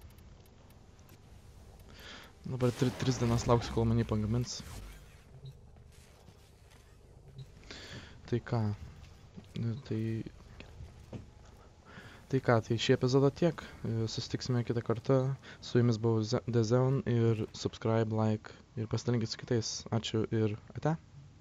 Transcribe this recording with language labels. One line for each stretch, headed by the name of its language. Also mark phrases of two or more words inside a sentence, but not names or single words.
Lithuanian: Dabar 3 dienas lauksiu, kol mane pagamins. Tai ką? Tai šį epizodą tiek. Susitiksime kitą kartą. Su jumis buvo The Zone ir
English: subscribe, like
Lithuanian: ir pasidalinkit su kitais. Ačiū ir ate.